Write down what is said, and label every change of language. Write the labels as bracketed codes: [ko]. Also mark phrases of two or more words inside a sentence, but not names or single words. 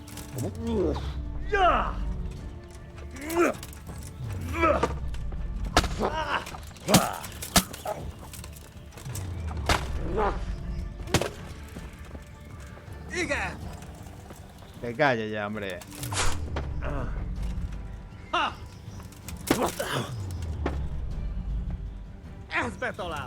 [hu] Igen! [es] Que calle ya, hombre. [hu] Ez betalál!